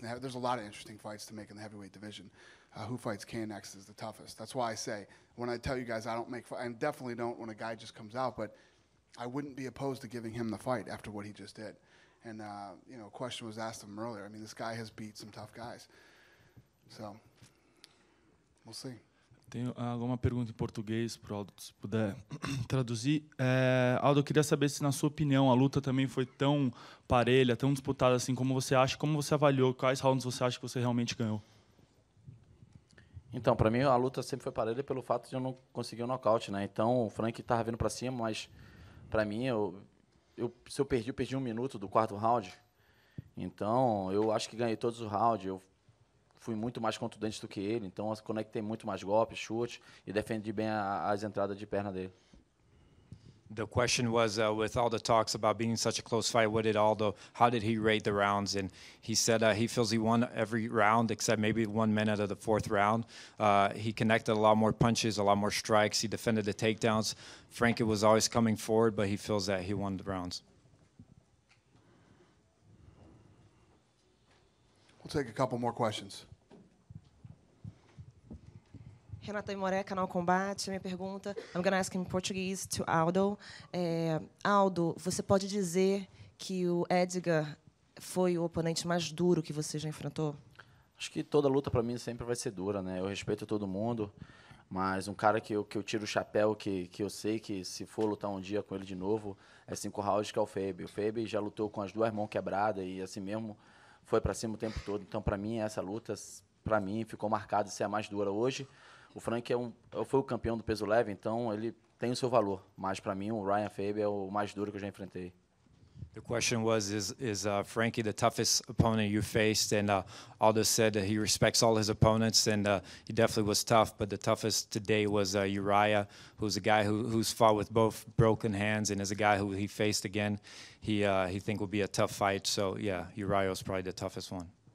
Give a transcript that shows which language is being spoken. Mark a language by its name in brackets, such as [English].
[English] There's a lot of interesting fights to make in the heavyweight division. Who fights Cain next is the toughest. That's why I say, when I tell you guys I definitely don't when a guy just comes out, but I wouldn't be opposed to giving him the fight after what he just did. And you know, a question was asked of him earlier. I mean, this guy has beat some tough guys. So, we'll see. [Portuguese] Tenho alguma pergunta em português para o Aldo, se puder traduzir. Aldo, eu queria saber se, na sua opinião, a luta também foi tão parelha, tão disputada assim como você acha, como você avaliou, quais rounds você acha que você realmente ganhou? Então, para mim, a luta sempre foi parelha pelo fato de eu não conseguir o nocaute, né? Então, o Frank estava vindo para cima, mas, para mim, se eu perdi 1 minuto do 4º round. Então, eu acho que ganhei todos os rounds. Eu fui muito mais contundente do que ele, então eu conectei muito mais golpes, chute e defendi bem as entradas de perna dele. [English] The question was, with all the talks about being such a close fight, how did he rate the rounds? And he said he feels he won every round except maybe 1 minute of the 4th round. He connected a lot more punches, a lot more strikes. He defended the takedowns. Frankie was always coming forward, but he feels that he won the rounds. We'll take a couple more questions. Renata Imoré, Canal Combate. [Portuguese] Minha pergunta, [English] I'm going to ask in Portuguese to Aldo. [Portuguese] Aldo, você pode dizer que o Edgar foi o oponente mais duro que você já enfrentou? Acho que toda luta para mim sempre vai ser dura, né? Eu respeito todo mundo, mas um cara que eu tiro o chapéu, que eu sei que se for lutar um dia com ele de novo, é 5 rounds, que é o Febe. O Febe já lutou com as 2 mãos quebradas e assim mesmo foi para cima o tempo todo. Então, para mim, essa luta, para mim, ficou marcada de ser a mais dura hoje. O Frank foi o campeão do peso leve, então ele tem o seu valor. Mas, para mim, o Ryan Faber é o mais duro que eu já enfrentei. [English] The question was, is Frankie the toughest opponent you faced? And Aldo said that he respects all his opponents, and he definitely was tough. But the toughest today was Uriah, who's a guy who's fought with both broken hands, and is a guy who he faced again. He think will be a tough fight. So, yeah, Uriah was probably the toughest one.